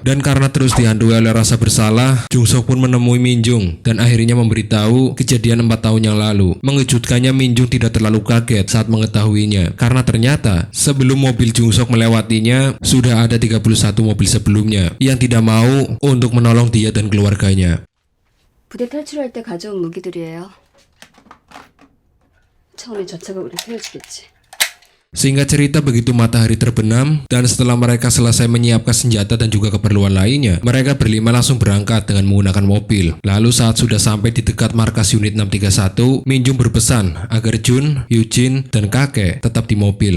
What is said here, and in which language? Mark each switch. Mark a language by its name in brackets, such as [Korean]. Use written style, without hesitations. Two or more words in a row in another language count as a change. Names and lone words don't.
[Indonesian] Dan karena terus dihantui oleh rasa bersalah, Jung Sok pun menemui Minjung dan akhirnya memberitahu kejadian 4 tahun yang lalu. Mengejutkannya, Minjung tidak terlalu kaget saat mengetahuinya karena ternyata sebelum mobil Jung Sok melewatinya sudah ada 31 mobil sebelumnya yang tidak mau untuk menolong dia dan keluarganya. [Korean] 부대 탈출할 때 가져온 무기들이에요. 처음에 저 차가 우리 살려주겠지. [Indonesian] Singkat cerita, begitu matahari terbenam dan setelah mereka selesai menyiapkan senjata dan juga keperluan lainnya, mereka berlima langsung berangkat dengan menggunakan mobil. Lalu saat sudah sampai di dekat markas unit 631, Minjung berpesan agar Jun, Eugene, dan kakek tetap di mobil.